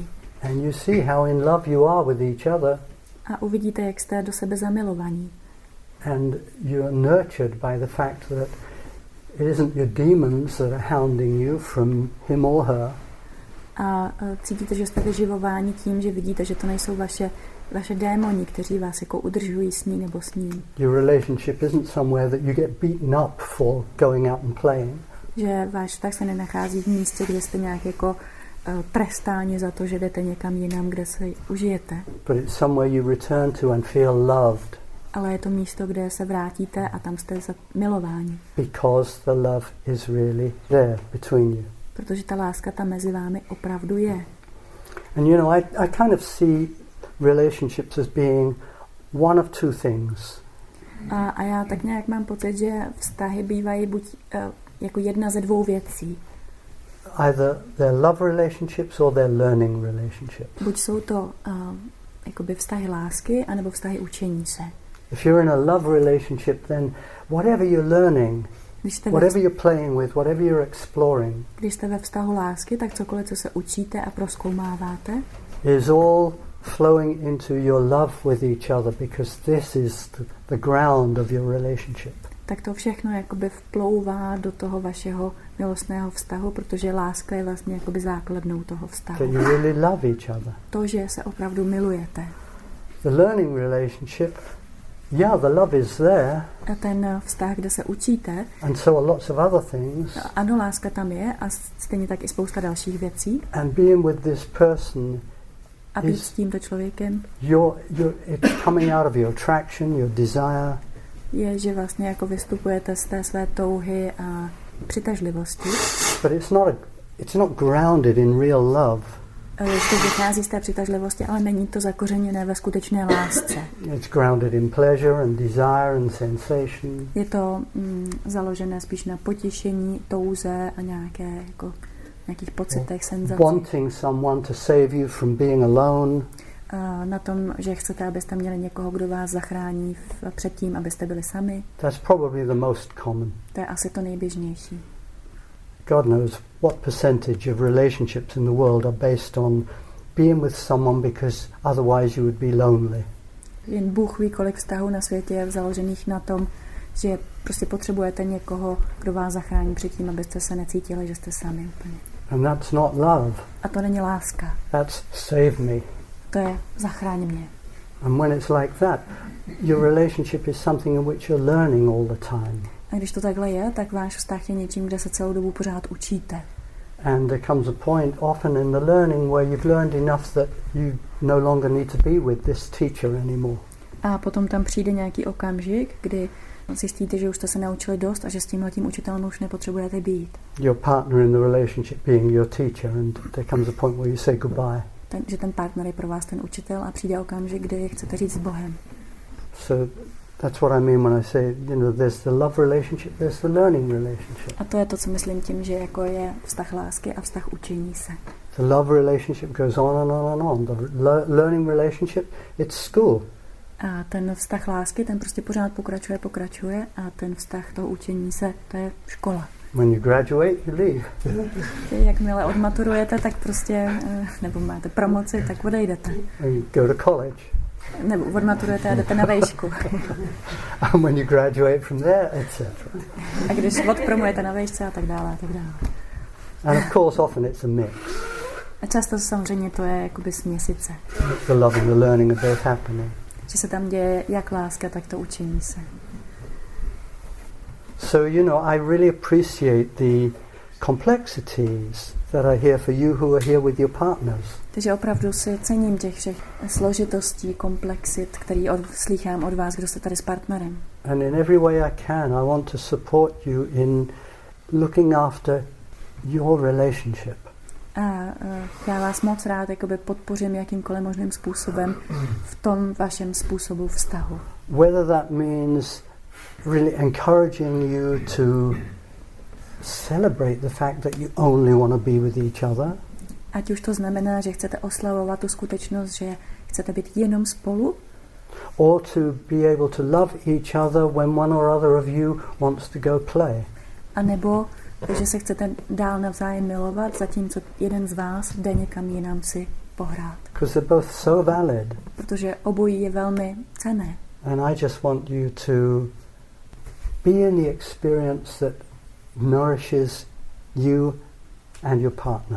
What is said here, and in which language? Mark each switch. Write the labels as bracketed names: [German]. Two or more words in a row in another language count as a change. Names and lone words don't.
[English] And you see how in love you are with each other. [Czech] A uvidíte, jak jste do sebe zamilovaní. [English] And you're nurtured by the fact that it isn't your demons that are hounding you from him or her. [Czech] A cítíte, že jste vyživováni tím, že vidíte, že to nejsou vaše démoni, kteří vás jako udržují s ní nebo s ním. [English] Your relationship isn't somewhere that you get beaten up for going out and playing. [Czech] Že váš vztah se nenachází v místě, kde jste nějak jako trestáni za to, že jdete někam jinam, kde se užijete. [English] But it's somewhere you return to and feel loved. [Czech] Ale je to místo, kde se vrátíte a tam jste milováni. [English] Because the love is really there between you. [Czech] Protože ta láska tam mezi vámi opravdu je. [English] And I kind of see relationships as being one of two things. [Czech] A já tak nějak mám pocit, že vztahy bývají buď jako jedna ze dvou věcí. [English] Either they're love relationships or they're learning relationships. [Czech] Buď jsou to jakoby vztahy lásky, anebo vztahy učení se. [English] If you're in a love relationship, then whatever you're learning, whatever you're playing with, whatever you're exploring, [Czech] když jste ve vztahu lásky, tak cokoliv, co se učíte a prozkoumáváte, [English] is all flowing into your love with each other, because this is the ground of your relationship. [Czech] Tak to všechno jakoby vplouvá do toho vašeho milostného vztahu, protože láska je vlastně jakoby základnou toho vztahu. [English] That you really love each other. [Czech] To, že se opravdu milujete. [English] The learning relationship, yeah, the love is there. [Czech] A ten vztah, kde se učíte. [English] And so are lots of other things. [Czech] Ano, láska tam je a stejně tak i spousta dalších věcí. [English] And being with this person, [Czech] a být s tímto člověkem, [English] it's coming out of your attraction, your desire. [Czech] Je, že vlastně jako vystupujete z té své touhy a přitažlivosti. [English] But it's not grounded in real love. [Czech] To vychází z té přitažlivosti, ale není to zakořeněné ve skutečné lásce. [English] It's grounded in pleasure and desire and sensation. [Czech] Je to založené spíš na potěšení, touze a nějakých pocitech, senzacích. [English] Wanting someone to save you from being alone. [Czech] Na tom, že chcete, abyste měli někoho, kdo vás zachrání před tím, abyste byli sami. [English] That's probably the most common. [Czech] To je asi to nejběžnější. [English] God knows what percentage of relationships in the world are based on being with someone because otherwise you would be lonely. [Czech] Jen Bůh ví, kolik vztahů na světě je založených na tom, že prostě potřebujete někoho, kdo vás zachrání před tím, abyste se necítili, že jste sami úplně. [English] And that's not love. [Czech] A to není láska. [English] That's save me. [Czech] To je zachráň mě. [English] And when it's like that, your relationship is something in which you're learning all the time. [Czech] A když to takhle je, tak váš vztah je něčím, kde se celou dobu pořád učíte. [English] And there comes a point often in the learning where you've learned enough that you no longer need to be with this teacher anymore. [Czech] A potom tam přijde nějaký okamžik, kdy zjistíte, že už jste se naučili dost a že s tímhletím učitelem už nepotřebujete být. [English] Your partner in the relationship being your teacher, and there comes a point where you say goodbye. [Czech] Že ten partner je pro vás ten učitel a přijde okamžik, kdy chcete říct s Bohem. [English] So that's what I mean when I say, there's the love relationship, there's the learning relationship. [Czech] A to je to, co myslím tím, že jako je vztah lásky a vztah učení se. [English] The love relationship goes on and on and on. The learning relationship, it's school. [Czech] A ten vztah lásky, ten prostě pořád pokračuje a ten vztah toho učení se, to je škola. [English] When you graduate, you leave. [Czech] Jakmile odmaturujete, tak prostě, nebo máte promoci, tak odejdete. [English] And you go to college. [Czech] Nebo odmaturujete a jdete na vejšku. [English] And when you graduate from there, etc. [Czech] A když odpromujete na vejšce a tak dále, a tak dále. [English] And of course, often it's a mix. [Czech] A často samozřejmě to je jakoby směsice. [English] The love and the learning are both happening. [Czech] Že se tam děje jak láska, tak to učení se. [English] So, I really appreciate the complexities that are here for you who are here with your partners. [Czech] Takže opravdu si cením těch všech složitostí, komplexit, který slýchám od vás, kdo jste tady s partnerem. [English] And in every way I can, I want to support you in looking after your relationship. [Czech] A já vás moc rád podpořím jakýmkoliv možným způsobem v tom vašem způsobu vztahu. [English] Whether that means really encouraging you to celebrate the fact that you only want to be with each other. [Czech] Ať už to znamená, že chcete oslavovat tu skutečnost, že chcete být jenom spolu. [English] Or to be able to love each other when one or other of you wants to go play. [Czech] A nebo že se chcete dál navzájem milovat, zatímco jeden z vás jde někam jinam si pohrát. [English] Because they're both so valid. [Czech] Protože obojí je velmi cenné. [English] And I just want you to be in the experience that nourishes you and your partner.